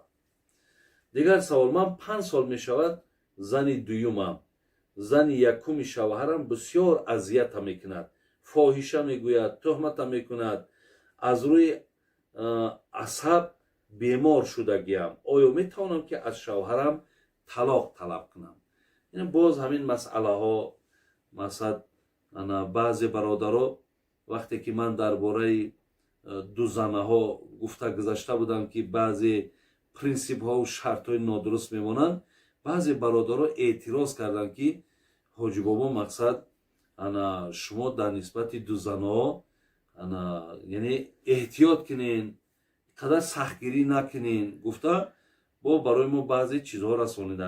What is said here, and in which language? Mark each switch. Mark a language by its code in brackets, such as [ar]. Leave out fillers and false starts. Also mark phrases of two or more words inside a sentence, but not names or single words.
[tg] Дигар савол, ман 5 сол мешавад зани дуюмам, зани якуми шавҳарам бисёр азият мекунад, фоҳиша мегӯяд, тӯҳмат мекунад, аз рӯи асаб бемор шудагиам. Оё метавонам ки аз шавҳарам талоқ талаб кунам? ин боз ҳамин масъалаҳо мақсад баъзе бародаро вақте ки ман дар бораи ду занаҳо гуфта гузашта будам ки баъзе принсипҳо ва шартҳои нодуруст мемонанд, баъзе бародаро эътироз карданд ки ҳоҷи бобо мақсад шумо дар нисбати ду занаҳо яъне эҳтиёт кунен, қадар сахтгирӣ накунен гуфта бо барои мо баъзе чизҳо расониданд.